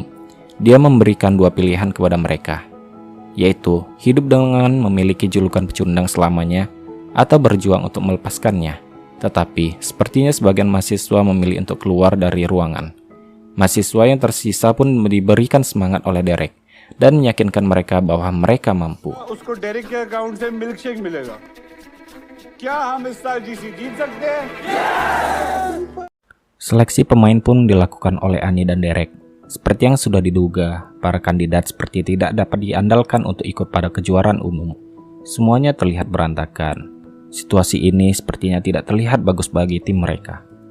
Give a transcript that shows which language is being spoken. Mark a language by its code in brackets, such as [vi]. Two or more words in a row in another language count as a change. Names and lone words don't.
[id] Dia memberikan 2 pilihan kepada mereka, yaitu hidup dengan memiliki julukan pecundang selamanya atau berjuang untuk melepaskannya. Tetapi sepertinya sebagian mahasiswa memilih untuk keluar dari ruangan. Mahasiswa yang tersisa pun diberikan semangat oleh Derek dan meyakinkan mereka bahwa mereka mampu. [hi] उसको डेरिक के अकाउंट से मिल्कशेक मिलेगा क्या हम इस साल जीत सकते हैं? [id] Seleksi pemain pun dilakukan oleh Ani dan Derek. Seperti yang sudah diduga, para kandidat seperti tidak dapat diandalkan untuk ikut pada kejuaraan umum. Semuanya terlihat berantakan. Situasi ini sepertinya tidak terlihat bagus bagi tim mereka.